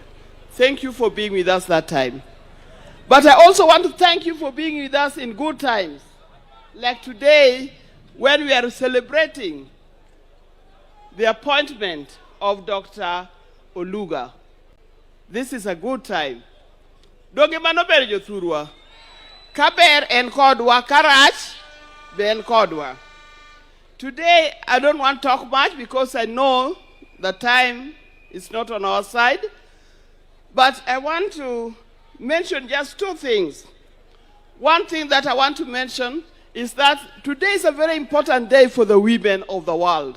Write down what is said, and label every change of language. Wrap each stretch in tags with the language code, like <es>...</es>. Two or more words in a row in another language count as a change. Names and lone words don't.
<en>Thank you for being with us that time. But I also want to thank you for being with us in good times. Like today, when we are celebrating the appointment of Dr. Oluga. This is a good time.</en> <luo>Doge manober jothurwa. Kaber en kodwa, karach ben kodwa.</luo> <en>Today, I don't want to talk much because I know the time is not on our side. But I want to mention just two things. One thing that I want to mention is that today is a very important day for the women of the world.</en>